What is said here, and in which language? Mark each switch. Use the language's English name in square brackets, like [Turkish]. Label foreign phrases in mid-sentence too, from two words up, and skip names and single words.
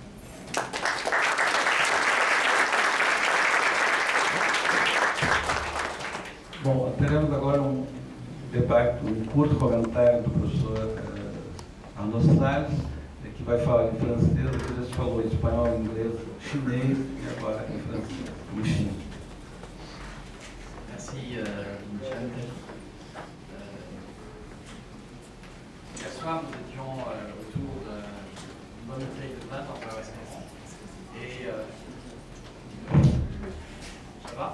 [Portuguese] Bom, teremos agora um debate, um curto comentário do professor Arnaud Salles, que vai falar em francês, depois ele falou em espanhol, inglês, chinês e agora em francês, em China. [French] Merci, Michel. Hier soir, nous étions autour d'une bonne bouteille de vin dans un restaurant. Et ça va?